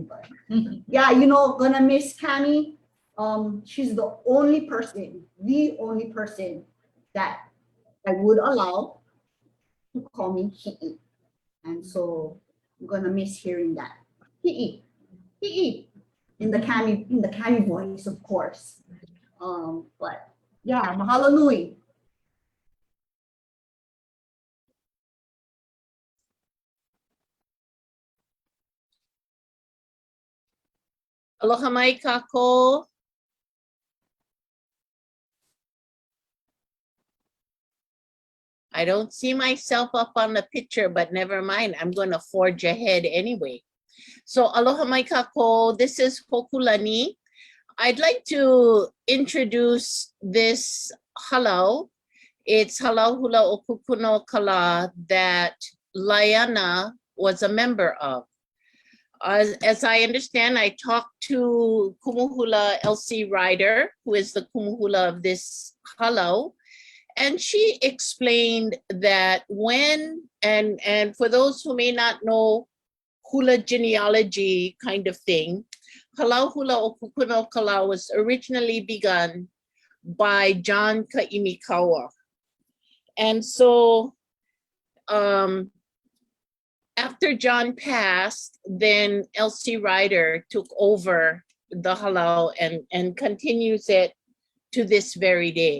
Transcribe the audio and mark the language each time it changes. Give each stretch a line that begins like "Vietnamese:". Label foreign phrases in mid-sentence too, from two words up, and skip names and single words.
English: But yeah, gonna miss Cami. She's the only person that I would allow to call me Hi'i. And so I'm gonna miss hearing that. Hi'i. Hi'i. In the Cami voice, of course. But yeah,
Hawaiian: mahalo nui. Aloha mai kako.
English: I don't see myself up on the picture, but never mind. I'm going to forge ahead anyway. So
Hawaiian: aloha mai kako.
English: This is Hokulani. I'd like to introduce this halau. It's halau hula o kukuno kala that Laiana was a member of. As I understand, I talked to Kumuhula Elsie Ryder, who is the Kumuhula of this halau, and she explained that when, and for those who may not know hula genealogy kind of thing, halau hula o kukuno kala was originally begun by John Ka'imikawa. And so after John passed, then Elsie Ryder took over the halau and continues it to this very day.